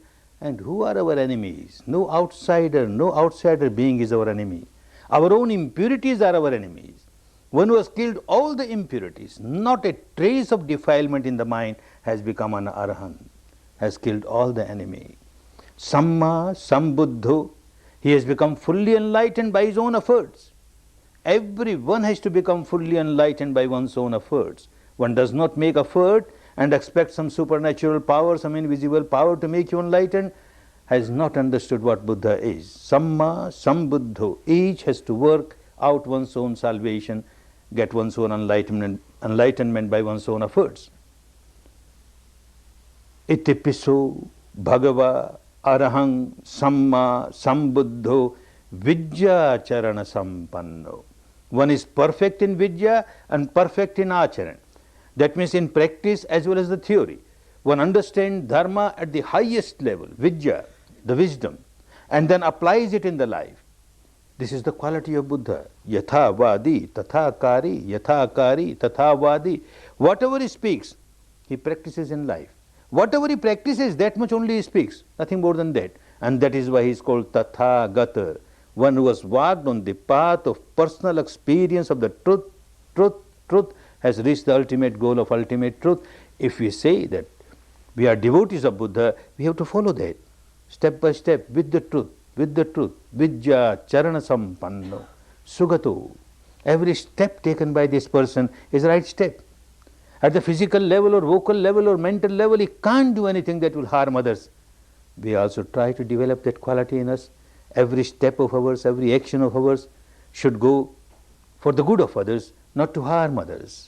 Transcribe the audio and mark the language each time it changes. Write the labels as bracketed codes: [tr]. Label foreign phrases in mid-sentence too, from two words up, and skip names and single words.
[en] And who are our enemies? No outsider being is our enemy. Our own impurities are our enemies. One who has killed all the impurities, not a trace of defilement in the mind, has become an arahant, has killed all the enemy. [pi] Samma sambuddho, [en] he has become fully enlightened by his own efforts. Everyone has to become fully enlightened by one's own efforts. One does not make effort and expect some supernatural power, some invisible power to make you enlightened, has not understood what Buddha is. [pi] Samma sambuddho, [en] each has to work out one's own salvation, get one's own enlightenment by one's own efforts. [pi] Iti piso bhagava arahang samma sambuddho vidya charana sampanno. [en] One is perfect in vidya and perfect in acharan. That means in practice as well as the theory. One understands dharma at the highest level, vidya, the wisdom, and then applies it in the life. This is the quality of Buddha. [pi] Yatha vadi, tatha kari, yatha kari, tatha vadi. [en] Whatever he speaks, he practices in life. Whatever he practices, that much only he speaks, nothing more than that. And that is why he is called [pi] tatha gata, [en] one who has walked on the path of personal experience of the truth, has reached the ultimate goal of ultimate truth. If we say that we are devotees of Buddha, we have to follow that, step by step, with the truth, [pi] vidya charana sampanno. [en] Sugato. Every step taken by this person is the right step. At the physical level or vocal level or mental level, he can't do anything that will harm others. We also try to develop that quality in us. Every step of ours, every action of ours should go for the good of others, not to harm others.